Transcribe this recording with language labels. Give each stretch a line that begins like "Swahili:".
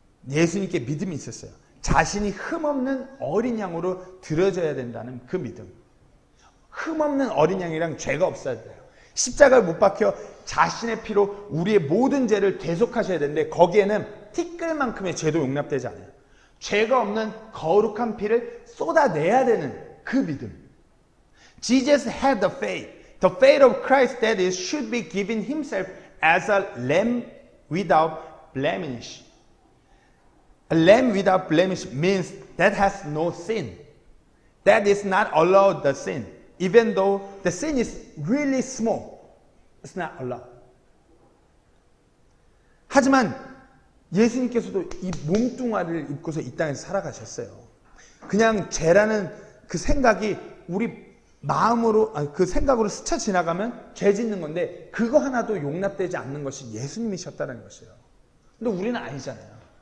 Korean: 예수님께 믿음이 있었어요. 자신이 흠없는 어린 양으로 드려져야 된다는 그 믿음. 흠없는 어린 양이랑 죄가 없어야 돼요. 십자가를 못 박혀 자신의 피로 우리의 모든 죄를 대속하셔야 되는데 거기에는 티끌만큼의 죄도 용납되지 않아요. 죄가 없는 거룩한 피를 쏟아내야 되는 그 믿음.
English: Jesus had the faith of Christ that is should be given himself as a lamb without blemish. A lamb without blemish means that has no sin. That is not allowed the sin. Even though the sin is really small, it's not allowed.
Korean: 하지만 예수님께서도 이 몸뚱아리를 입고서 이 땅에서 살아가셨어요. 그냥 죄라는 그 생각이 우리 마음으로, 그 생각으로 스쳐 지나가면 죄 짓는 건데 그거 하나도 용납되지 않는 것이 예수님이셨다는 것이에요. 근데 우리는 아니잖아요.